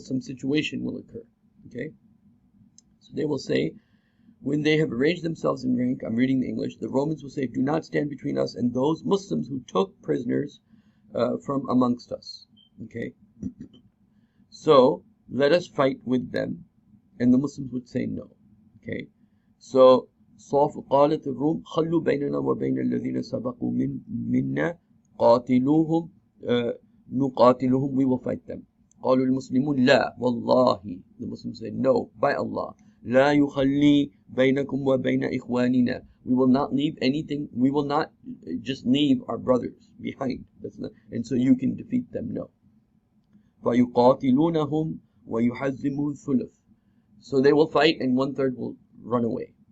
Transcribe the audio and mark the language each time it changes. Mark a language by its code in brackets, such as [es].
[en] Some situation will occur. Okay, so they will say, when they have arranged themselves in rank, I'm reading the English, the Romans will say, do not stand between us and those Muslims who took prisoners from amongst us. Okay, so let us fight with them, and the Muslims would say no. Okay, so [ar] قالت الروم خلوا بيننا وبين الذين سبقوا منا قاتلوهم نقاتلهم, [en] we will fight them. [ar] قالوا المسلمون لا والله, [en] the Muslims say no, by Allah, [ar] لا يخلي بينكم وبين إخواننا, [en] we will not leave anything, we will not just leave our brothers behind. That's not, and so you can defeat them, no. [ar] فيقاتلونهم ويحزموا الثلث, [en] so they will fight and 1/3 will run away.